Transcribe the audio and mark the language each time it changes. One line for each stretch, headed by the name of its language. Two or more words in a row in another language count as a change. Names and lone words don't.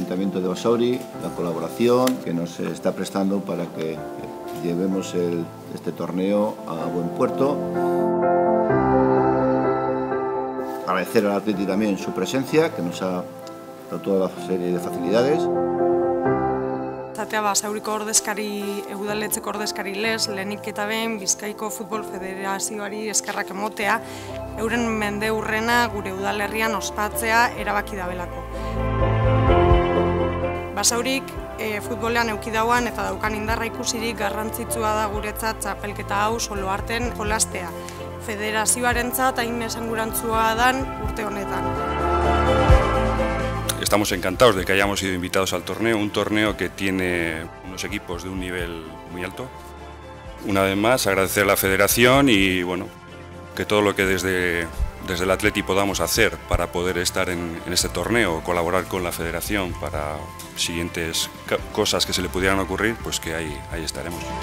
Spanish: Ayuntamiento de Basauri, la colaboración que nos está prestando para que llevemos este torneo a buen puerto. Agradecer al Atleti también su presencia, que nos ha dado toda la serie de facilidades.
Basque: Basauriko ordezkari, udaletxeko ordezkari lez, lehenik eta behin Bizkaiko Futbol Federazioari eskerrak emotea, euren mendeurrena gure udalerrian ospatzea erabaki dabelako. Basaurik futbolean eukidauan eta daukan indarra ikusirik garrantzitsua da guretzat txapelketa hau Soloarten jolastea. Federazioarentzat hain esangurantzua dan urte honetan.
Spanish: Estamos encantados de que hayamos sido invitados al torneo, un torneo que tiene unos equipos de un nivel muy alto. Una vez más, agradecer a la Federación y bueno, que todo lo que desde el Atleti podamos hacer para poder estar en este torneo, colaborar con la Federación para siguientes cosas que se le pudieran ocurrir, pues que ahí estaremos.